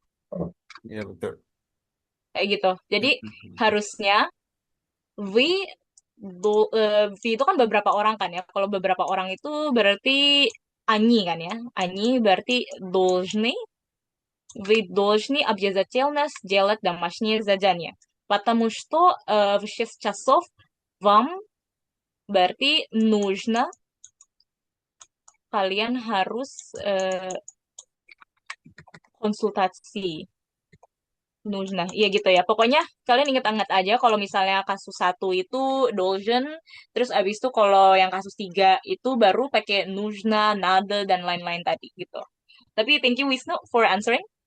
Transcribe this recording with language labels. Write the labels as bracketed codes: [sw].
[id] Oh, Ya, betul. Kayak gitu. Jadi harusnya V V itu kan beberapa orang kan ya. Kalau beberapa orang itu berarti Ani kan ya. Ani berarti должны. [ru] Вы должны обязательно сделать домашнее задание. Потому что в 6 часов вам berarti нужно, [id] kalian harus konsultasi. [ru] Нужно. [id] Iya gitu ya. Pokoknya kalian inget-inget aja kalau misalnya kasus satu itu должен, terus abis itu kalau yang kasus tiga itu baru pakai нужно, надо, dan lain-lain tadi gitu. Tapi [en] thank you Wisnu for answering.